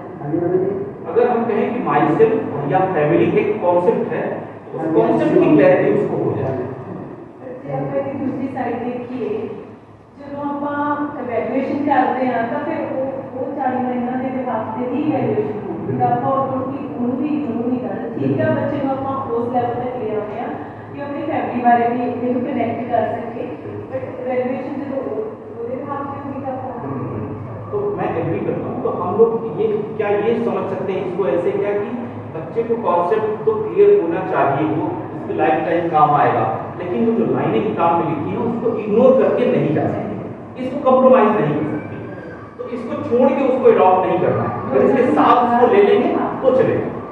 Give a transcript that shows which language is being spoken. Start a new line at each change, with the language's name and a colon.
Hindi: अगर हम कहें कि माई सेल्फ या फैमिली एक कॉन्सेप्ट है, उस कॉन्सेप्ट की क्लैरिटी उसको हो जाए। दूसरी साइड देखिए,
Punjabi: ਜਦੋਂ ਆਪਾਂ ਇਵੈਲੂਏਸ਼ਨ ਕਰਦੇ ਹਾਂ ਤਾਂ ਫਿਰ ਉਹ 40 ਮਹੀਨਿਆਂ ਦੇ ਵਾਸਤੇ ਹੀ ਇਵੈਲੂਏਸ਼ਨ ਹੋਊਗੀ। ਆਪਾਂ ਉਹਨੂੰ ਵੀ ਇਗਨੋਰ ਨਹੀਂ ਕਰਨਾ। ਠੀਕ ਹੈ, ਬੱਚੇ ਨੂੰ ਆਪਾਂ ਉਸ ਲੈਵਲ ਤੱਕ ਲੈ ਆਉਂਦੇ ਹਾਂ ਕਿ ਆਪਣੀ ਫੈਮਿਲੀ ਬਾਰੇ ਵੀ ਇਹਨੂੰ ਕਨੈਕਟ ਕਰ ਸਕੇ, ਬਟ ਇਵੈਲੂਏਸ਼ਨ ਜਦੋਂ ਉਹਦੇ ਹੱਥ
Hindi: में होगी तो तो मैं एग्री करता हूँ। तो हम लोग ये क्या ये समझ सकते हैं इसको ऐसे क्या कि बच्चे को कॉन्सेप्ट तो क्लियर होना चाहिए, वो उसकी लाइफ टाइम काम आएगा, लेकिन वो जो लाइनें किताब में लिखी है उसको इग्नोर करके नहीं जा सकते, इसको कंप्रोमाइज नहीं कर सकते। तो तो इसको छोड़ के उसको अडॉप्ट नहीं करना है, अगर इसके साथ उसको ले लेंगे तो चलेगा।